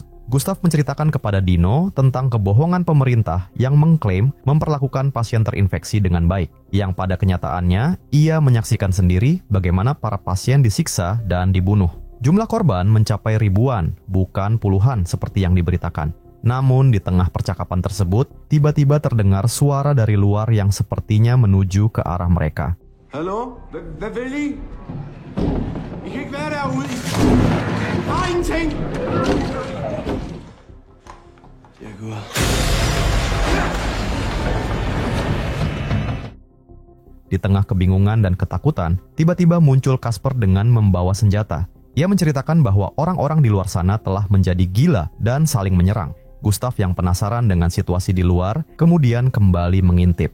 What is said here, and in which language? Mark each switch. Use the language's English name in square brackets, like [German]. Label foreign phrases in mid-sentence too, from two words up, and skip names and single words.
[Indonesian] Gustav menceritakan kepada Dino tentang kebohongan pemerintah yang mengklaim memperlakukan pasien terinfeksi dengan baik, yang pada kenyataannya ia menyaksikan sendiri bagaimana para pasien disiksa dan dibunuh. Jumlah korban mencapai ribuan, bukan puluhan seperti yang diberitakan. Namun di tengah percakapan tersebut, tiba-tiba terdengar suara dari luar yang sepertinya menuju ke arah mereka. [Danish] Hallo? Hvad vil I? I kan ikke være derude. I har ingenting. Ja, Gud. [Indonesian] Di tengah kebingungan dan ketakutan, tiba-tiba muncul Casper dengan membawa senjata. Ia menceritakan bahwa orang-orang di luar sana telah menjadi gila dan saling menyerang. Gustav yang penasaran dengan situasi di luar, kemudian kembali mengintip.